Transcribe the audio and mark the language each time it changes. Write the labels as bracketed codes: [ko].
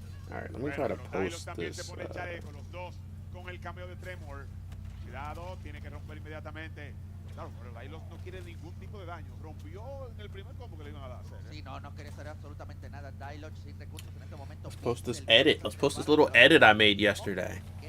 [en] Alright, let me try to post this. [es] Con el cameo de Tremor. Cuidado, tiene que romper inmediatamente. Claro, pero Dailos no quiere ningún tipo de daño. Rompió en el primer combo que le iban a dar. Sí, no quiere hacer absolutamente nada. Dailos sin recursos en este momento. [en] Let's post this edit. Let's post this little edit I made yesterday.